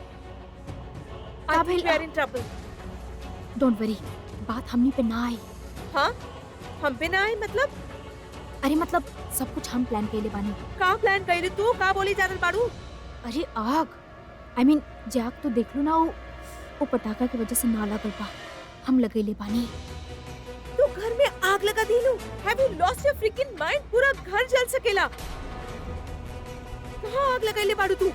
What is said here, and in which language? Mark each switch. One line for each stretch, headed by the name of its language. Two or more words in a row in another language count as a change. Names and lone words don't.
English: I think we are in trouble। don't worry,
Bhojpuri: बात हमनी पे ना आई। हाँ, हम पे ना आए मतलब? अरे मतलब सब कुछ हम प्लान कैले बानी। का प्लान कइले तू? का बोली जानल बाड़ू? अरे आग,
English: I mean
Bhojpuri: जे आग तो देख लो ना, वो पटाखा की वजह से ना लागल बा, हम लगैले बानी। तू घर में आग लगा दीलू?
English: Have you lost your freaking mind?
Bhojpuri: पूरा घर जल सकेला। कहाँ आग लगाइले बाड़ू तू?